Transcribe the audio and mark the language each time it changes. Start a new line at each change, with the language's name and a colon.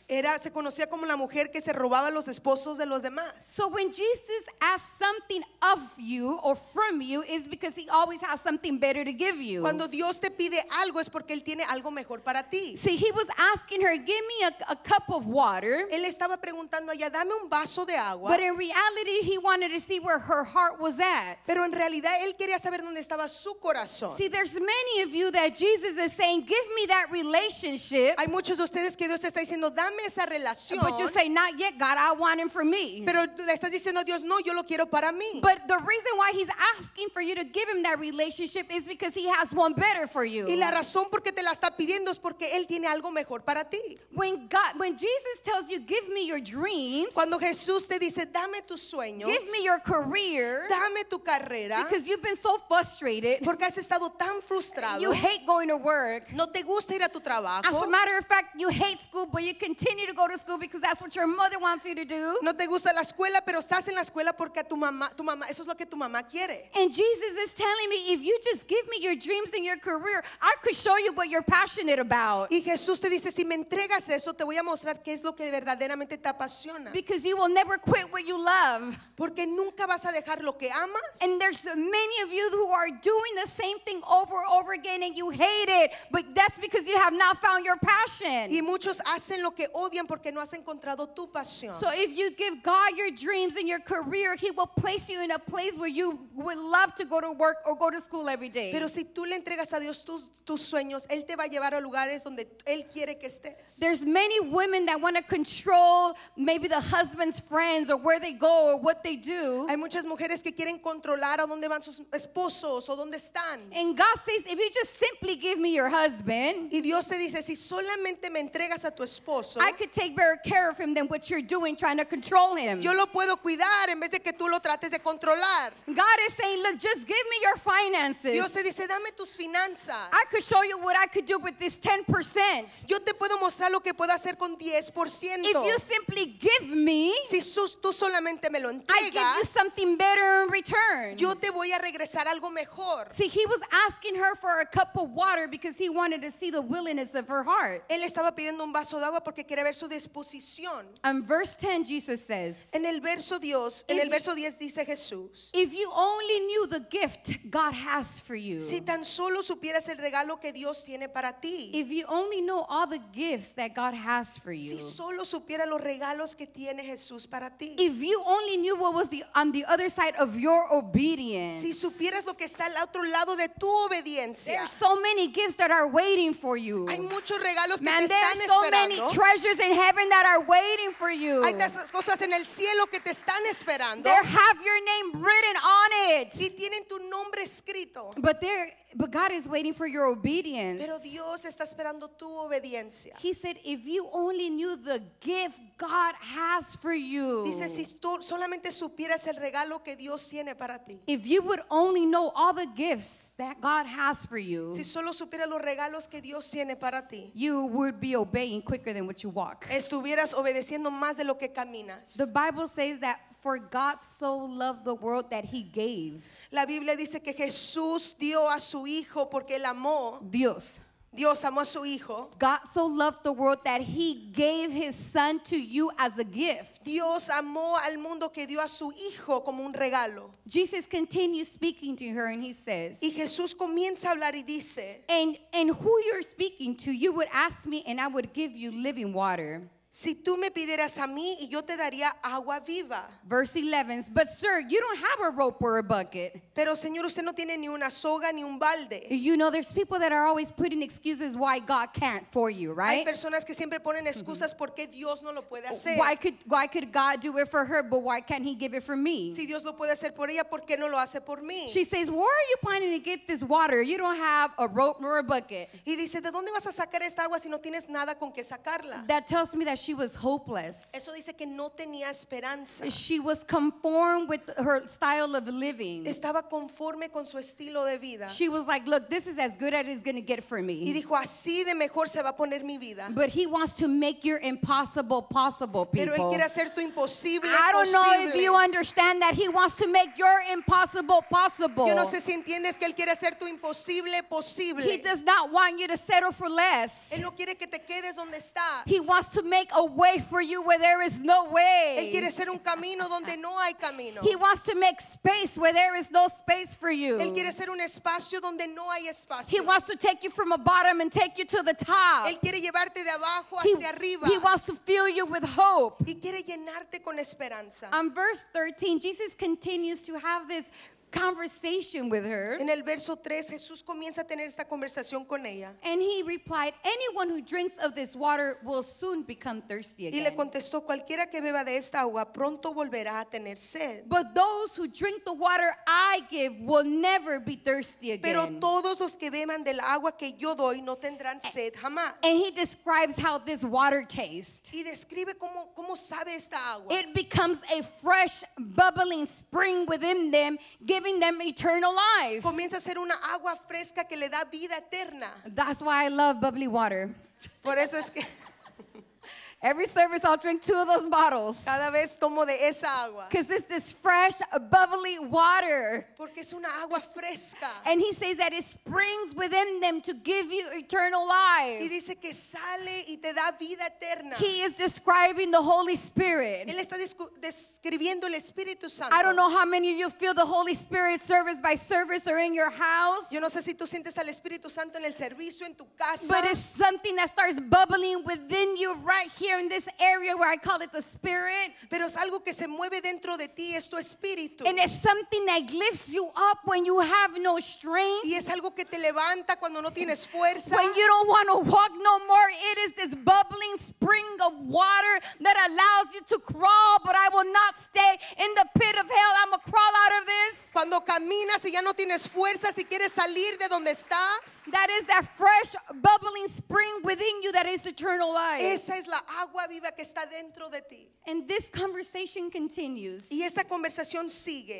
Spanish: Se conocía como la mujer que se robaba los esposos de los demás.
English: So when Jesus asks something of you or from you, is because he always has something better to give you.
Spanish: Cuando Dios te pide algo es porque Él tiene algo mejor para ti.
English: See, he was asking her, "Give me a cup of water."
Spanish: Él estaba preguntando a ella, dame un vaso de agua.
English: But in reality, he wanted to see where her heart was at.
Spanish: Pero en realidad Él quería saber dónde estaba su corazón.
English: See, there's many of you that Jesus is saying, "Give me that relationship."
Spanish: Hay muchos de ustedes que Dios te está diciendo, dame esa relación.
English: But you say, "Not yet, God, I want him for me."
Spanish: Pero le estás diciendo a Dios, no, yo lo quiero para mí.
English: But the reason why he's asking for you to give him that relationship is because he has one better for you.
Spanish: Y la razón por qué te la está pidiendo es porque Él tiene algo mejor para ti.
English: When Jesus tells you, "Give me your dreams,"
Spanish: Cuando Jesús te dice, dame tus sueños,
English: give me your career,
Spanish: dame tu carrera,
English: because you've been so frustrated,
Spanish: porque has estado tan frustrado,
English: you hate going to work.
Spanish: no te gusta ir a tu
English: As
Spanish: trabajo,
English: a matter of fact, you hate school, but you continue to go to school because that's what your mother wants you to do.
Spanish: no te gusta la escuela, pero estás en la escuela porque a tu mamá, eso es lo que tu mamá quiere.
English: And Jesus is telling me, if you just give me your dreams and your career, I could show you what you're passionate about.
Spanish: Y Jesús te dice, si me entregas eso, te voy a mostrar qué es lo que verdaderamente te apasiona.
English: Because you will never quit what you love.
Spanish: Porque nunca vas a dejar lo que amas.
English: And there's many of you who are doing the same thing over and over again and you hate it. But that's because you have not found your passion. passion.
Spanish: Y muchos hacen lo que odian porque no has encontrado tu pasión.
English: So if you give God your dreams and your career, He will place you in a place where you would love to go to work or go to school every day.
Spanish: Pero si tú le entregas a Dios tus sueños, Él te va a llevar a lugares donde Él quiere que estés.
English: There's many women that want to control maybe the husband's friends or where they go or what they do.
Spanish: Hay muchas mujeres que quieren controlar a dónde van sus esposos o dónde están.
English: And God says, if you just simply give me your husband,
Spanish: Y Dios te dice, si solamente me entregas a tu esposo,
English: I could take better care of him than what you're doing trying to control him.
Spanish: yo lo puedo cuidar en vez de que tú lo trates de controlar.
English: God is saying, look, just give me your finances.
Spanish: Dios te dice, dame tus finanzas.
English: I could show you what I could do with this 10%.
Spanish: Yo te puedo mostrar lo que puedo hacer con 10%.
English: If you simply give me,
Spanish: Si tú solamente me lo
English: I give you
Spanish: entregas,
English: something better in return.
Spanish: yo te voy a regresar algo mejor.
English: See, he was asking her for a cup of water because he wanted to see the willingness of her heart.
Spanish: Él estaba pidiendo un vaso de agua porque quería ver su disposición.
English: And verse 10, Jesus says,
Spanish: En el verso 10 dice Jesús,
English: if you only knew the gift God has for you,
Spanish: si tan solo supieras el regalo que Dios tiene para ti,
English: if you only know all the gifts that God has for you,
Spanish: si solo supieras los regalos que tiene Jesús para ti,
English: if you only knew what was on the other side of your obedience,
Spanish: si supieras lo que está al otro lado de tu obediencia.
English: there's so many gifts that are waiting for you.
Spanish: Hay muchos regalos que
English: Man,
Spanish: te están
English: there's so many
Spanish: esperando.
English: treasures in heaven that are waiting for you.
Spanish: Hay tantas cosas en el cielo que te están esperando
English: They have your name written on it.
Spanish: y tienen tu nombre escrito.
English: But God is waiting for your obedience.
Spanish: Pero Dios está esperando tu obediencia.
English: He said, if you only knew the gift God has for you,
Spanish: Dice, si tú solamente supieras el regalo que Dios tiene para ti.
English: if you would only know all the gifts that God has for you,
Spanish: Si solo supieras los regalos que Dios tiene para ti,
English: you would be obeying quicker than what you walk.
Spanish: estuvieras obedeciendo más de lo que caminas.
English: The Bible says that for God so loved the world that He gave.
Spanish: La Biblia dice que Jesús dio a su hijo porque él amó. Dios amó a su hijo.
English: God so loved the world that He gave His Son to you as a gift.
Spanish: Dios amó al mundo que dio a su hijo como un regalo.
English: Jesus continues speaking to her and He says,
Spanish: Y Jesús comienza a hablar y dice,
English: and who you're speaking to, you would ask me and I would give you living water.
Spanish: si tú me pidieras a mí y yo te daría agua viva.
English: Verse 11, but sir, you don't have a rope or a bucket.
Spanish: Pero Señor, usted no tiene ni una soga ni un balde.
English: You know, there's people that are always putting excuses why God can't for you,
Spanish: Hay
English: right?
Spanish: personas que siempre ponen excusas por qué Dios no lo puede hacer.
English: Why could God do it for her, but why can't He give it for me?
Spanish: Si Dios lo puede hacer por ella, ¿por qué no lo hace por mí?
English: She says, where are you planning to get this water? You don't have a rope nor a bucket.
Spanish: Y dice, ¿de dónde vas a sacar esta agua si no tienes nada con que sacarla?
English: That tells me that she was hopeless.
Spanish: Eso dice que no tenía esperanza.
English: She was conformed with her style of living.
Spanish: Estaba conforme con su estilo de vida.
English: She was like, look, this is as good as it's going to get for
Spanish: Y
English: me.
Spanish: dijo, así de mejor se va a poner mi vida.
English: But He wants to make your impossible possible,
Spanish: Pero Él
English: people.
Spanish: quiere hacer tu imposible
English: I don't know if you
Spanish: posible.
English: understand that He wants to make your impossible possible.
Spanish: Yo no sé si entiendes que Él quiere hacer tu imposible
English: He
Spanish: posible.
English: does not want you to settle for less.
Spanish: Él no quiere que te quedes donde estás.
English: He wants to make a way for you where there is no
Spanish: Él
English: way.
Spanish: quiere hacer un camino donde no hay camino.
English: He wants to make space where there is no space for you.
Spanish: Él quiere hacer un espacio donde no hay
English: He
Spanish: espacio.
English: wants to take you from a bottom and take you to the top.
Spanish: Él quiere llevarte de abajo
English: He,
Spanish: hacia arriba.
English: he wants to fill you with hope.
Spanish: Y quiere llenarte con esperanza.
English: Verse 13, Jesus continues to have this conversation with her.
Spanish: En el verso 3, Jesús comienza a tener esta conversación con ella.
English: And He replied, anyone who drinks of this water will soon become thirsty
Spanish: Y le
English: again.
Spanish: contestó, cualquiera que beba de esta agua pronto volverá a tener sed.
English: But those who drink the water I give will never be thirsty
Spanish: Pero
English: again.
Spanish: todos los que beban del agua que yo doy no tendrán sed jamás.
English: And He describes how this water tastes.
Spanish: Y describe cómo sabe esta agua.
English: It becomes a fresh, bubbling spring within them, giving them eternal life.
Spanish: Comienza a ser una agua fresca que le da vida eterna.
English: That's why I love bubbly water.
Spanish: Por eso es que
English: Every service, I'll drink 2 of those bottles.
Spanish: Cada vez tomo de esa agua.
English: Because it's this fresh, bubbly water.
Spanish: Porque es una agua fresca.
English: And he says that it springs within them to give you eternal
Spanish: Y
English: life.
Spanish: dice que sale y te da vida eterna.
English: He is describing the Holy Spirit.
Spanish: Él está describiendo el Espíritu Santo.
English: I don't know how many of you feel the Holy Spirit service by service or in your house.
Spanish: Yo no sé si tú sientes al Espíritu Santo en el servicio, en tu casa.
English: But it's something that starts bubbling within you right here in this area where I call it the Spirit.
Spanish: Pero es algo que se mueve dentro de ti, es tu espíritu.
English: And it's something that lifts you up when you have no strength.
Spanish: Y es algo que te levanta cuando no tienes fuerza.
English: When you don't want to walk no more, it is this bubbling spring of water that allows you to crawl, but I will not stay in the pit of hell. I'm going to crawl out of this.
Spanish: Cuando caminas y ya no tienes fuerza, si quieres salir de donde estás.
English: That is that fresh, bubbling spring within you that is eternal life.
Spanish: Esa es la agua viva que está dentro de ti.
English: And this conversation continues.
Spanish: Y esta conversación sigue